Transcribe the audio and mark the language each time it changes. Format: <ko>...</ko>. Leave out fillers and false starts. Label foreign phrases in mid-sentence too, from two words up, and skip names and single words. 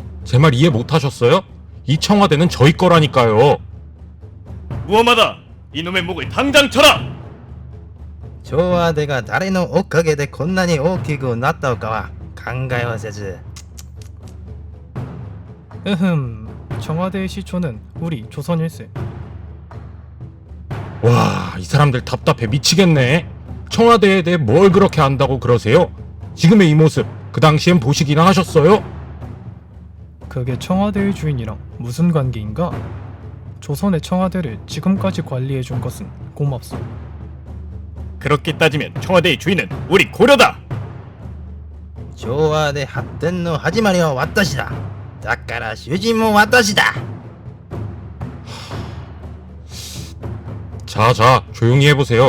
<ko>제 말 이해 못하셨어요? 이 청와대는 저희 거라니까요. 무엄하다. 이놈의 목을 당장 쳐라.</ko> <ja>청와대 が誰のおかげでこんなに大きくなったのかは考えはせず</ja> <ko>청와대의 시초는 우리 조선일세. 와, 이 사람들 답답해 미치겠네. 청와대에 대해 뭘 그렇게 안다고 그러세요? 지금의 이 모습 그 당시엔 보시기나 하셨어요? 그게 청와대의 주인이랑 무슨 관계인가? 조선의 청와대를 지금까지 관리해준 것은 고맙소. 그렇게 따지면 청와대의 주인은 우리 고려다.</ko> <ja>昭和で発展の始まりは私だ。だから主人も私だ。</ja> <ko>자, 조용히 해보세요.</ko>